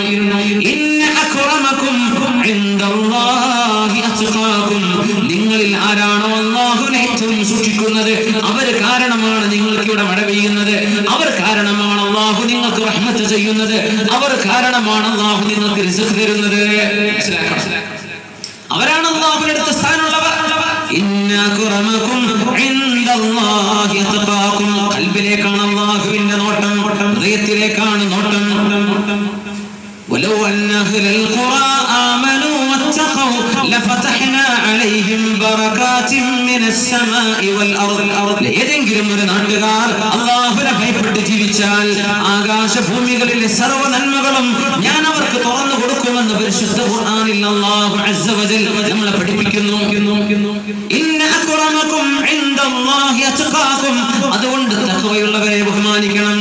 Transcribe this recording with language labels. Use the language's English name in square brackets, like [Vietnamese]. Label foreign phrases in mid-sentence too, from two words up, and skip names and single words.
[Arabic] إن أكرمكم عند الله أتقاكم, [Malayalam] നിങ്ങളിൽ ആരാണോ അല്ലാഹുവിനെ ഏറ്റവും സൂക്ഷിക്കുന്നത് അവർ കാരണമാണ് നിങ്ങൾക്ക് ഇവിടെ മഴ പെയ്യുന്നത്, അവർ കാരണമാണ് അല്ലാഹു നിങ്ങൾക്ക് റഹ്മത്ത് ചെയ്യുന്നത്, അവർ കാരണമാണ് അല്ലാഹു നിങ്ങൾക്ക് റിസ്ക് തരുന്നത്. അവരാണ് അല്ലാഹുവിന്റെ അടുത്ത സ്ഥാനമുള്ളവർ. [Arabic] إن أكرمكم عند الله أتقاكم, [Malayalam] ഖൽബിലേക്കാണ് അല്ലാഹുവിന്റെ നോട്ടം, ഹൃദയത്തിലേക്കാണ് നോട്ടം. [Arabic] ولو أن أهل القرى آمنوا واتقوا لفتحنا عليهم بركات من السماء والأرض. [Malayalam] ഏതെങ്കിലും ഒരു നാട്ടുകാർ അല്ലാഹുവിനെ ഭയപ്പെട്ട് ജീവിച്ചാൽ ആകാശഭൂമികളിലെ സർവ്വ നന്മകളും ഞാൻ അവർക്ക് തുറന്നു കൊടുക്കുമെന്ന് പരിശുദ്ധ ഖുർആനിൽ അല്ലാഹു [Arabic] عز وجل [Malayalam] നമ്മളെ പഠിപ്പിക്കുന്നു. [Arabic] إن أكرمكم عند الله أتقاكم, [Malayalam] അതുകൊണ്ട് തഖ്വയുള്ളവരെ ബഹുമാനിക്കണം.